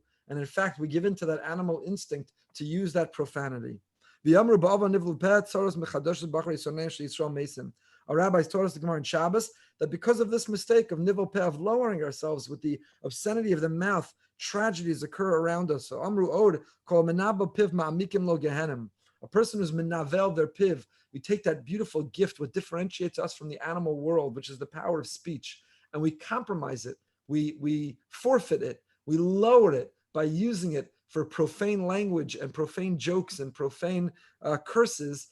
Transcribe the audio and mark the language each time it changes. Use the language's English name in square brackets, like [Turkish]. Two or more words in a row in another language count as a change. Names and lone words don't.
[English] And in fact, we give in to that animal instinct to use that profanity. Our rabbis taught us the Gemara in Shabbos that because of this mistake of [Hebrew] ניבול פה, [English] of lowering ourselves with the obscenity of the mouth, tragedies occur around us. [Hebrew] So אמרו עוד כל המנבל פיו מעמיקים לו גיהנם. [English] A person who's menavel their piv, we take that beautiful gift, what differentiates us from the animal world, which is the power of speech, and we compromise it. We forfeit it. We lower it by using it for profane language and profane jokes and profane curses.